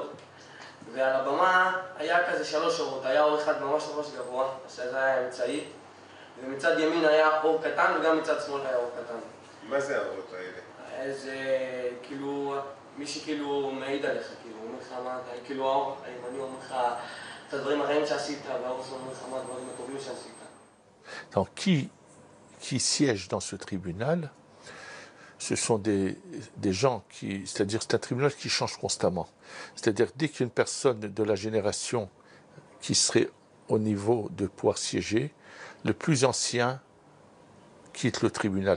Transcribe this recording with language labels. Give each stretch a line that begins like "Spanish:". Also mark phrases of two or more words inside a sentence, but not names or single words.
Hebrew: ועל הבמה היה כזה 3 אורות, היה אור אחד ממש גבוה, שזה היה אמצעי, ומצד ימין היה אור קטן וגם מצד שמאל היה אור קטן. מה זה האורות האלה? זה כאילו, מי שכאילו מעיד עליך, כאילו, אומר לך מה אתה, כאילו האור הימני אומר לך את הדברים הרעים שעשית, והאור שמאל אומר לך מה הדברים הטובים שעשית.
French: Donc, qui siègent dans ce tribunal, ce sont des gens qui, c'est-à-dire c'est un tribunal qui change constamment. C'est-à-dire dès qu'il y a une personne de la génération qui serait au niveau de pouvoir siéger, le plus ancien quitte le tribunal.